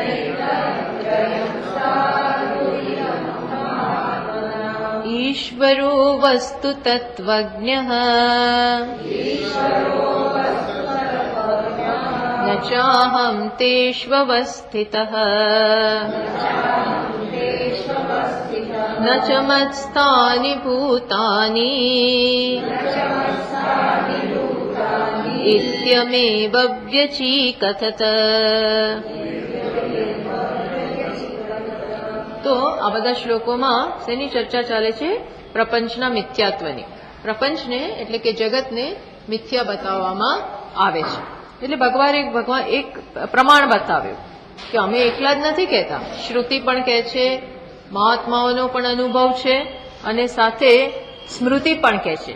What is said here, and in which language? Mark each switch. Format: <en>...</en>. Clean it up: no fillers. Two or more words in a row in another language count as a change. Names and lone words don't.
<sa>ईश्वरो वस्तु तत्त्वज्ञः न चाहं तेष्वस्थितः न च मत्स्थानि भूतानि इत्यमेव व्यचीकथत।</sa> <gu>તો આ બધા શ્લોકોમાં શેની ચર્ચા ચાલે છે? પ્રપંચના મિથ્યાત્વની. પ્રપંચને એટલે કે જગતને મિથ્યા બતાવવામાં આવે છે. એટલે ભગવાન એક પ્રમાણ બતાવ્યું કે અમે એકલા જ નથી કહેતા, શ્રુતિ પણ કહે છે, મહાત્માઓનો પણ અનુભવ છે અને સાથે સ્મૃતિ પણ કહે છે.</gu>